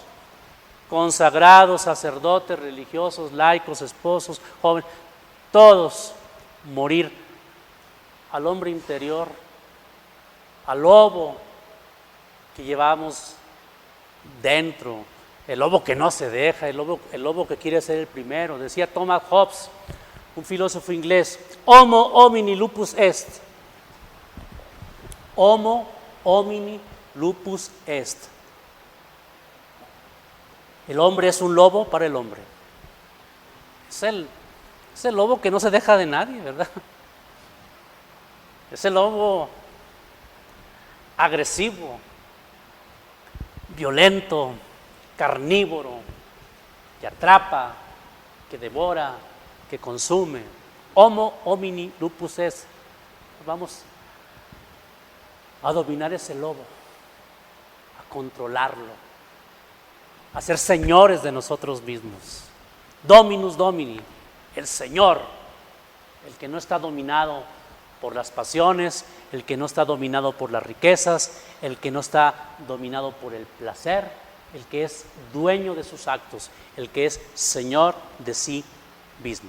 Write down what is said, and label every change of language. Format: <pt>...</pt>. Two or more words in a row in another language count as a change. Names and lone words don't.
<es>Consagrados, sacerdotes, religiosos, laicos, esposos, jóvenes, todos morir al hombre interior, al lobo que llevamos dentro, el lobo que no se deja, el lobo que quiere ser el primero. Decía Thomas Hobbes, un filósofo inglés,</es> <la>homo homini lupus est. Homo homini lupus est.</la> <es>El hombre es un lobo para el hombre. Es el lobo que no se deja de nadie, ¿verdad? Es el lobo agresivo, violento, carnívoro, que atrapa, que devora, que consume.</es> <la>Homo homini lupus est.</la> <es>Vamos a dominar ese lobo, a controlarlo, a ser señores de nosotros mismos.</es> <la>Dominus Domini,</la> <es>el Señor, el que no está dominado por las pasiones, el que no está dominado por las riquezas, el que no está dominado por el placer, el que es dueño de sus actos, el que es Señor de sí mismo.</es>